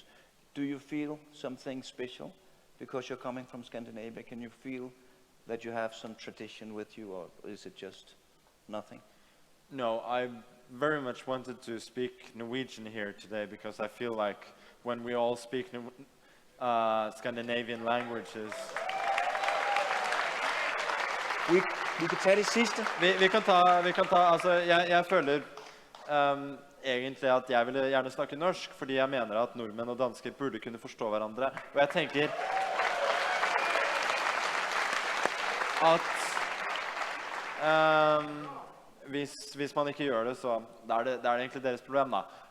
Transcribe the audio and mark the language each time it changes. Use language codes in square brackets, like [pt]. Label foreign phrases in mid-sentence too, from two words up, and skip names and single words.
[en] Do you feel something special because you're coming from Scandinavia? Can you feel that you have some tradition with you, or is it just nothing? No, I very much wanted to speak Norwegian here today because I feel like when we all speak Scandinavian languages... [da] Vi kan tage det sidste. [no] Vi kan ta, altså, jeg føler egentlig at jeg ville gjerne snakke norsk, fordi jeg mener at nordmenn og dansker burde kunne forstå hverandre. Og jeg tenker at hvis man ikke gjør det, så er det egentlig deres problem da.